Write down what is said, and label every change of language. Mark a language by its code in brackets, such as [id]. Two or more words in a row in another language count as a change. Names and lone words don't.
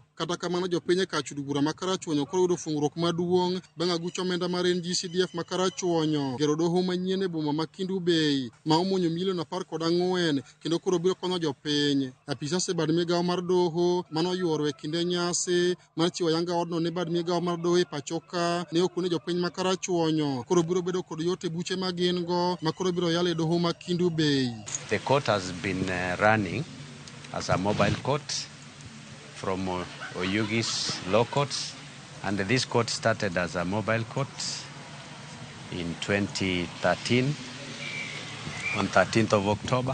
[luo] Kata kamano, jopiny kar chungo bura ma Karachuonyo koro yudo fungruok maduong' bang' aguch omenda mar NG-CDF ma Karachuonyo gero doho manyien e boma ma Kendu Bay ma omonyo milion 14 kendo koro biro konyo jopiny. Apisas e bad migawo mar doho mano oyuoro e kinde nyasi mar chiwo ayanga odno ne bad migawo mar doho e pachoka ne okone jopiny ma Karachuonyo koro biro bedo kod yot e buche ma gin go ma koro biro yal e doho ma Kendu Bay. [en] The court has been running as a mobile court from Oyugis law courts, and this court started as a mobile court in 2013 on 13th of October.